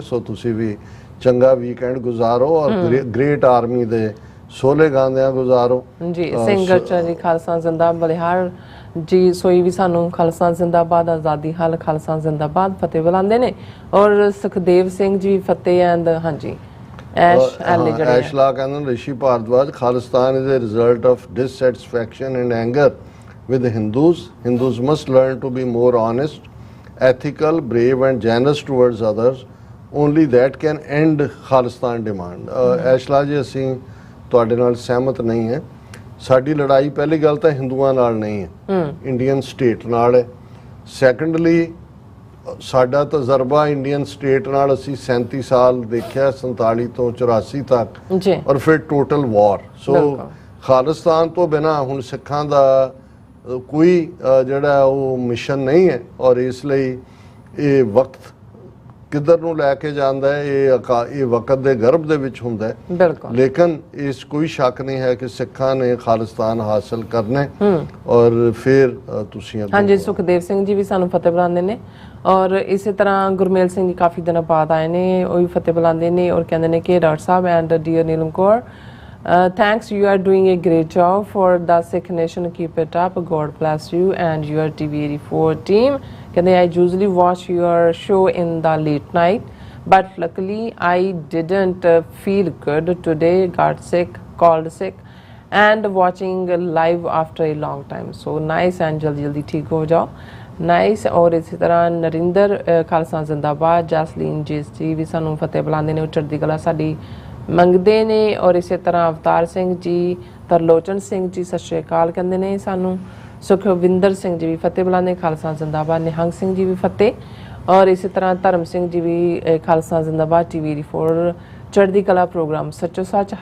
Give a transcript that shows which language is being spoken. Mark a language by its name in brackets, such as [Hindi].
[Punjabi] ਸੋ ਤੁਸੀਂ ਵੀ ਚੰਗਾ ਵੀਕਐਂਡ ਗੁਜ਼ਾਰੋ ਔਰ ਗ੍ਰੇਟ ਆਰਮੀ ਦੇ ਸੋਲੇ ਗਾਉਂਦਿਆਂ ਗੁਜ਼ਾਰੋ ਜੀ। ਸਿੰਗਰ ਜੀ ਖਾਲਸਾ ਜ਼ਿੰਦਾ, ਬਲਿਹਾਰ ਜੀ ਸੋਈ ਵੀ ਸਾਨੂੰ ਖਾਲਸਾ ਜ਼ਿੰਦਾਬਾਦ, ਆਜ਼ਾਦੀ ਹਾਲ ਖਾਲਸਾ ਜ਼ਿੰਦਾਬਾਦ ਫਤਿਹ ਬੁਲਾਉਂਦੇ ਨੇ। ਔਰ ਸੁਖਦੇਵ ਸਿੰਘ ਜੀ ਫਤਿਹ ਐਂਡ ਹਾਂਜੀ ਐਸ਼ਲਾ ਕਹਿੰਦੇ ਰਿਸ਼ੀ Bhardwaj, [English] Khalistan is a result of dissatisfaction and anger with Hindus. Hindus must learn to be more honest, ethical, brave and generous towards others. Only that can end Khalistan demand. [Punjabi] ਐਸ਼ਲਾ ਜੀ, ਅਸੀਂ ਤੁਹਾਡੇ ਨਾਲ ਸਹਿਮਤ ਨਹੀਂ ਹੈ। ਸਾਡੀ ਲੜਾਈ ਪਹਿਲੀ ਗੱਲ ਤਾਂ ਹਿੰਦੂਆਂ ਨਾਲ ਨਹੀਂ ਹੈ, ਇੰਡੀਅਨ ਸਟੇਟ ਨਾਲ ਹੈ। ਸੈਕੰਡਲੀ ਸਾਡਾ ਤਜਰਬਾ ਇੰਡੀਅਨ ਸਟੇਟ ਨਾਲ ਅਸੀਂ 37 ਸਾਲ ਦੇਖਿਆ, 47 ਤੋਂ 84 ਤੱਕ, ਔਰ ਫਿਰ ਟੋਟਲ ਵਾਰ। ਸੋ ਖਾਲਿਸਤਾਨ ਤੋਂ ਬਿਨਾਂ ਹੁਣ ਸਿੱਖਾਂ ਦਾ ਕੋਈ ਜਿਹੜਾ ਉਹ ਮਿਸ਼ਨ ਨਹੀਂ ਹੈ, ਔਰ ਇਸ ਲਈ ਇਹ ਵਕਤ ਕਿੱਧਰ ਨੂੰ ਲੈ ਕੇ ਜਾਂਦਾ ਹੈ ਇਹ ਵਕਤ ਦੇ ਗਰਭ ਦੇ ਵਿੱਚ ਹੁੰਦਾ ਹੈ। ਬਿਲਕੁਲ, ਲੇਕਿਨ ਇਸ ਕੋਈ ਸ਼ੱਕ ਨਹੀਂ ਹੈ ਕਿ ਸਿੱਖਾਂ ਨੇ ਖਾਲਿਸਤਾਨ ਹਾਸਲ ਕਰਨਾ ਔਰ ਫਿਰ ਤੁਸੀਂ ਹਾਂਜੀ। ਸੁਖਦੇਵ ਸਿੰਘ ਜੀ ਵੀ ਸਾਨੂੰ ਫਤਿਹ ਬੁਲਾਉਂਦੇ ਨੇ, ਔਰ ਇਸੇ ਤਰ੍ਹਾਂ ਗੁਰਮੇਲ ਸਿੰਘ ਜੀ ਕਾਫੀ ਦਿਨਾਂ ਬਾਅਦ ਆਏ ਨੇ, ਉਹ ਵੀ ਫਤਿਹ ਬੁਲਾਉਂਦੇ ਨੇ ਔਰ ਕਹਿੰਦੇ ਨੇ ਕਿ doctor Sahib and dear Neelam Kaur, [English] thanks, you are doing a great job for the Sikh nation, keep it up, God bless you and your TV84 team। [Punjabi] ਕਹਿੰਦੇ [English] I usually watch your show in the late night but luckily I didn't feel good today, got sick, called sick and watching live after a long time, so nice and [Hindi] जल्दी ठीक हो जाओ, nice. और इसी तरह नरिंਦਰ खालसा जिंदाबाद, [Punjabi] ਜੈਸਲੀਨ ਜੀ ਵੀ ਸਾਨੂੰ ਫਤਿਹ ਬੁਲਾਉਂਦੇ ਨੇ, ਉਹ ਚੜ੍ਹਦੀ ਕਲਾ ਸਾਡੀ ਮੰਗਦੇ ਨੇ। ਔਰ ਇਸੇ ਤਰ੍ਹਾਂ ਅਵਤਾਰ ਸਿੰਘ ਜੀ, ਤਰਲੋਚਨ ਸਿੰਘ ਜੀ ਸਤਿ ਸ਼੍ਰੀ ਅਕਾਲ ਕਹਿੰਦੇ ਨੇ ਸਾਨੂੰ, ਸੁਖਵਿੰਦਰ ਸਿੰਘ ਜੀ ਵੀ ਫਤਿਹ ਬੁਲਾਉਂਦੇ, ਖਾਲਸਾ ਜਿੰਦਾਬਾਦ। ਨਿਹੰਗ ਸਿੰਘ ਜੀ ਵੀ ਫਤਿਹ। ਔਰ ਇਸੇ ਤਰ੍ਹਾਂ ਧਰਮ ਸਿੰਘ ਜੀ ਵੀ ਖਾਲਸਾ ਜਿੰਦਾਬਾਦ, TV4 ਚੜ੍ਹਦੀ ਕਲਾ ਪ੍ਰੋਗਰਾਮ ਸੱਚੋ ਸੱਚ।